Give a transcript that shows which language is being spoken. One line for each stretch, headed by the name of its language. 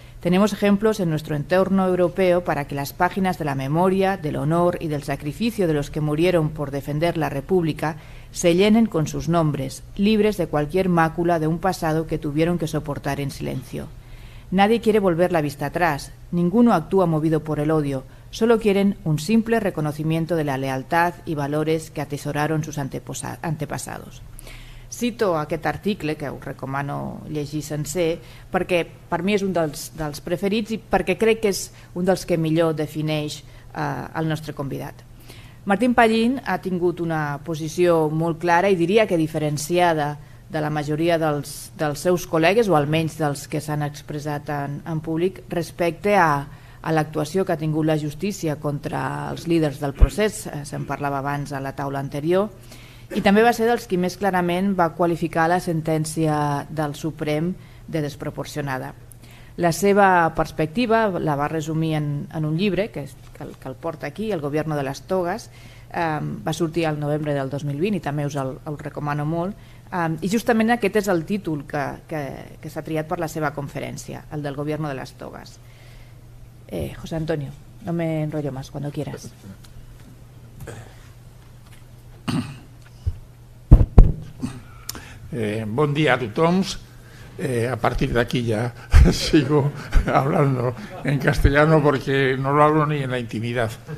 Spanish: Tenemos ejemplos en nuestro entorno europeo para que las páginas de la memoria, del honor y del sacrificio de los que murieron por defender la República se llenen con sus nombres, libres de cualquier mácula de un pasado que tuvieron que soportar en silencio. Nadie quiere volver la vista atrás, ninguno actúa movido por el odio, solo quieren un simple reconocimiento de la lealtad y valores que atesoraron sus antepasados».
Catalan: Cito aquest article, que us recomano llegir sencer, perquè per mi és un dels preferits i perquè crec que és un dels que millor defineix el nostre convidat. Martín Pallín ha tingut una posició molt clara i diria que diferenciada de la majoria dels seus col·legues, o almenys dels que s'han expressat en públic, respecte a l'actuació que ha tingut la justícia contra els líders del procés. Se'n parlava abans a la taula anterior. I també va ser dels qui més clarament va qualificar la sentència del Suprem de desproporcionada. La seva perspectiva la va resumir en un llibre que el porta aquí, El gobierno de las togas, va sortir al novembre del 2020 i també us el recomano molt. I justament aquest és el títol que s'ha triat per la seva conferència, el del gobierno de las togas.
Spanish: José Antonio, no me enrollo más, cuando quieras.
Catalan: Bon dia a tothom. A partir d'aquí ja
Spanish: sigo hablando en castellano porque no lo hablo ni en la intimidad.